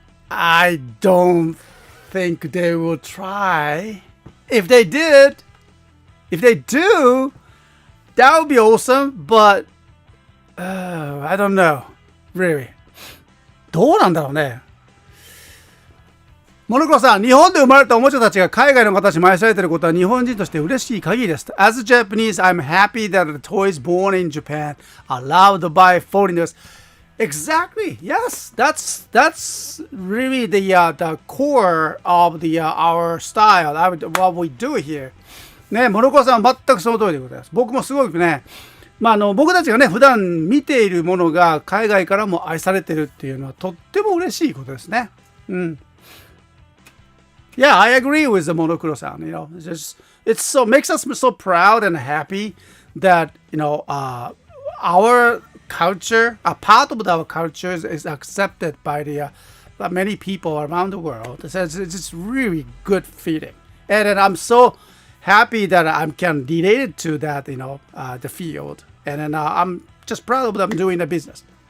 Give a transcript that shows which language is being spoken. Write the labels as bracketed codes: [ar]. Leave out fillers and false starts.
[en] I don't think they will try. If they do, that would be awesome, but I don't know. Really. [ja] どうなんだろうね。モノクロさん、日本で生まれたおもちゃたちが海外の方に愛されていることは日本人として嬉しい限りです。 [en] As a Japanese, I'm happy that the toys born in Japan are loved by foreigners. Exactly. Yes, that's really the core of our style. What we do here. [ja] ね、モノクロさんは全くその通りでございます。僕もすごくね、僕たちがね、普段見ているものが海外からも愛されてるっていうのはとっても嬉しいことですね。うん。 [en] Yeah, I agree with the Monokuro-san. You know, it's so makes us so proud and happy that, you know, our culture, a part of our culture is accepted by by many people around the world. It's just really good feeling, and then I'm so happy that I can relate it to that, you know, the field, and then I'm just proud of them doing the business.